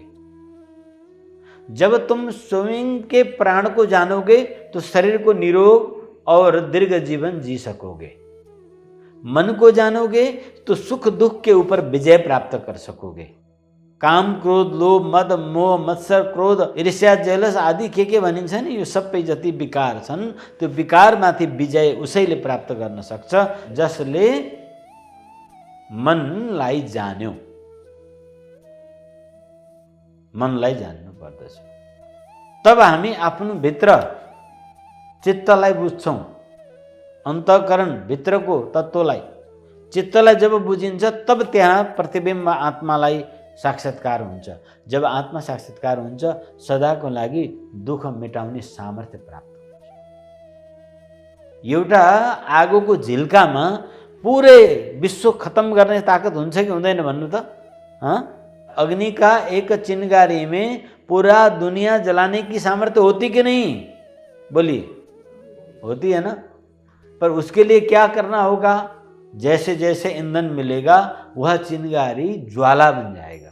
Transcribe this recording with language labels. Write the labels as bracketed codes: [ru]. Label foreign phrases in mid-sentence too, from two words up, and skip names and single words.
[hi] जब तुम स्वयं के प्राण को जानोगे तो शरीर को निरोग और दीर्घ जीवन जी सकोगे। मन को जानोगे तो सुख दुख के ऊपर विजय प्राप्त कर सकोगे। [ne] काम, क्रोध, लोभ, मद, मोह, मत्सर, क्रोध, ईर्ष्या, जेलस आदि के भनिन्छ नि, यो सबै जति विकार छन् त्यो विकारमाथि विजय उसैले प्राप्त गर्न सक्छ जसले मनलाई जान्यो। मनलाई जान्नु पर्दछ। तब हामी आफ्नो भित्र चित्तलाई बुझ्छौँ, अन्तःकरण भित्रको तत्त्वलाई। चित्तलाई जब बुझिन्छ तब त्यहाँ प्रतिबिम्ब आत्मालाई साक्षात्कार हुन्छ। जब आत्मा साक्षात्कार हुन्छ सदाको लागि दुःख मेटाउने सामर्थ्य प्राप्त हुन्छ। एउटा आगोको झिल्कामा पुरै विश्व खत्म गर्ने ताकत हुन्छ कि हुँदैन भन्नु त? [hi] अग्नि का एक चिंगारी में पूरा दुनिया जलाने की सामर्थ्य होती कि नहीं? बोलिए, होती है ना? पर उसके लिए क्या करना होगा? जैसे जैसे ईंधन मिलेगा वह चिंगारी ज्वाला बन जाएगा।